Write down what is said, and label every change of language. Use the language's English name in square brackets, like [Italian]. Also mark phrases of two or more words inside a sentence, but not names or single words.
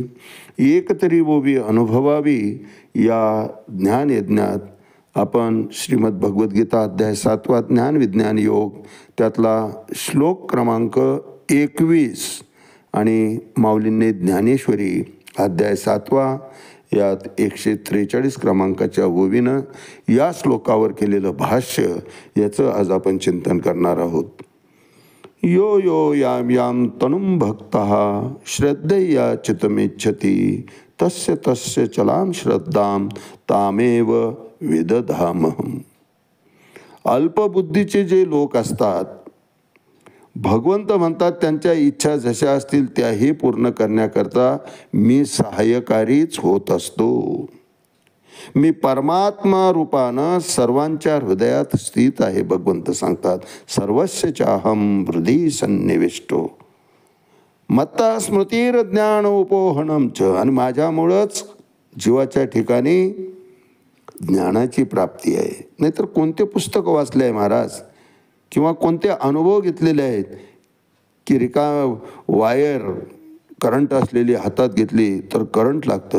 [Marathi] एक तरी ओवी अनुभवावी या ज्ञानयज्ञात आपण श्रीमद भगवद्गीता अध्याय 7 ज्ञान विज्ञान योग त्यातला श्लोक क्रमांक 21 आणि माऊलींनी ज्ञानेश्वरी अध्याय 7 यात 143 क्रमांकाच्या ओवीनं या श्लोकावर केलेलं भाष्य याचं आज आपण चिंतन करणार आहोत. [Sanskrit] यो यो याम याम तनुम भक्तः श्रद्धया चितमेच्छति, तस्य तस्य चलाम श्रद्धाम तामेव विदधामहम. [Marathi] अल्पबुद्धीचे जे लोक असतात, भगवंत म्हणतात त्यांच्या इच्छा जशा असतील त्याही पूर्ण करण्याकरता मी सहाय्यकारीच होत असतो. मी परमात्मा रूपानं सर्वांच्या हृदयात स्थित आहे. भगवंत सांगतात [Sanskrit] सर्वस्य चाहम हृदय सन्निविष्टो मत्ता स्मृतीर ज्ञान उपोहनम च. [Marathi] आणि माझ्यामुळंच जीवाच्या ठिकाणी ज्ञानाची प्राप्ती आहे. नाहीतर कोणते पुस्तक वाचले आहे महाराज किंवा कोणते अनुभव घेतलेले आहेत की [English] wire current [Marathi] असलेली हातात घेतली तर करंट लागतं.